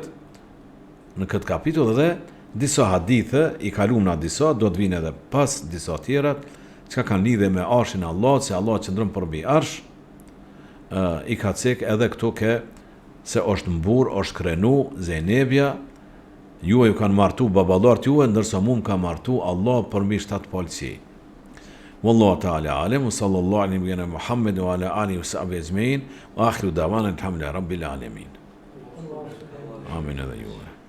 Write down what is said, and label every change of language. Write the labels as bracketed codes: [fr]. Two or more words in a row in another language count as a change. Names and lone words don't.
[sq] në këtë kapitull dhe disa hadithe, i kalumna disa, do të vinë edhe pas disa tjera, që kanë lidhe me arshin Allah, se Allah qëndron për mbi arsh, i ka cek edhe këto ke, se është mbur, është krenu, Zejnebia, ju kanë martu babalart juve, ndërsa mu më ka martu Allah përmi 7 polëci. [ar] والله تعالى أعلم وصلى الله على نبينا محمد وعلى آله وصحبه أجمعين وآخر دعوانا الحمد لله رب العالمين. [sq] Amin edhe juve.